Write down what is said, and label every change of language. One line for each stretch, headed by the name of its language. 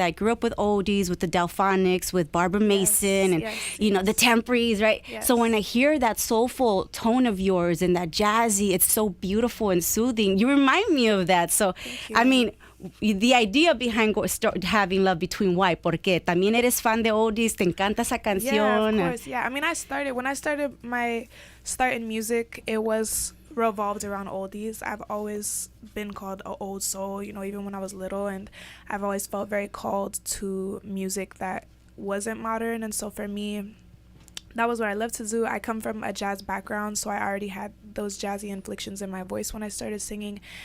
English: I grew up with oldies, with the Delphonics, with Barbara Mason, and you know, the Tempreys, right? Yes. So when I hear that soulful tone of yours and that jazzy, it's so beautiful and soothing. You remind me of that. So I mean, the idea behind having Love Between, why?
Spanish: Porque también eres fan de oldies, te encanta esa canción.
English: Yeah, of course. Yeah, I mean, when I started my start in music, it was revolved around oldies. I've always been called an old soul, you know, even when I was little, and I've always felt very called to music that wasn't modern. And so for me, that was what I loved to do. I come from a jazz background, so I already had those jazzy inflections in my voice when I started singing.